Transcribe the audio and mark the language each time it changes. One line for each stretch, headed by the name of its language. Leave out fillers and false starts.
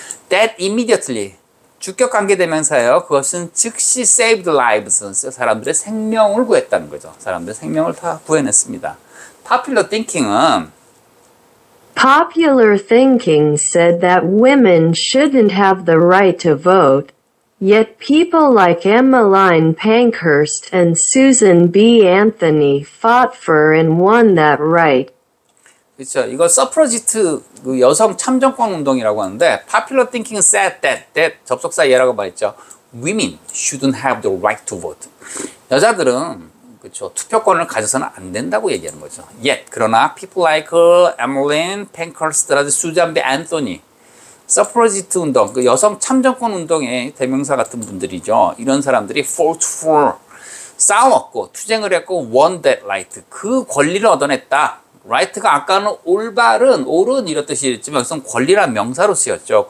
English: That immediately,
Korean: 주격 관계대명사예요. 그것은 즉시
English: saved lives,
Korean: 사람들의 생명을 구했다는 거죠. 사람들의 생명을 다 구해냈습니다.
English: Popular thinking은 Popular thinking said that women shouldn't have the right to vote, yet people like Emmeline Pankhurst and Susan B. Anthony fought for and won that right.
Korean: 그렇죠. 이거 서프러지트 그 여성 참정권 운동이라고 하는데
English: popular thinking said that
Korean: 접속사 예라고 말했죠.
English: Women shouldn't have the right to vote.
Korean: 여자들은 그렇죠. 투표권을 가져서는 안 된다고 얘기하는 거죠.
English: Yet
Korean: 그러나
English: people like Emmeline Pankhurst라든지 Susan B.
Korean: Anthony 서프러지트 운동, 그 여성 참정권 운동의 대명사 같은 분들이죠. 이런 사람들이
English: fought for,
Korean: 싸웠고 투쟁을 했고
English: won that right,
Korean: 그 권리를 얻어냈다. right가 아까는 올바른, 옳은 이런 뜻이었지만 여기서 권리란 명사로 쓰였죠.